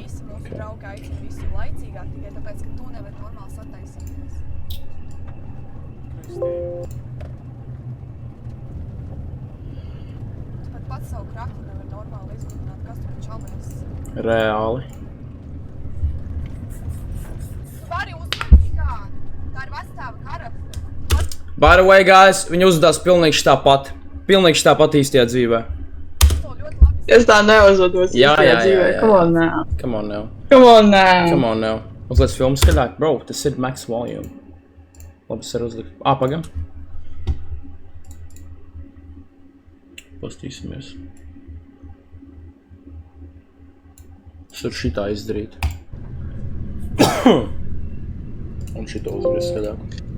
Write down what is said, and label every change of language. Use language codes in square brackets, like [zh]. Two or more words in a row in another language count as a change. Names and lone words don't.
[lv] Reāli. [en] By the way, guys, [lv] viņi uzvedās pilnīgi štāpat. Pilnīgi štāpat īstajā dzīvē. Es tā neuzvedos īstajā dzīvē. [en] Come on now. Come on now. [lv] Uzliec filmu skaļāk. Bro, tas ir [en] max volume. [lv] Labi, es varu uzlikt. Pagam. Pastīsimies. Es varu šitā izdarīt. Un šito uzgriezt skaļāk.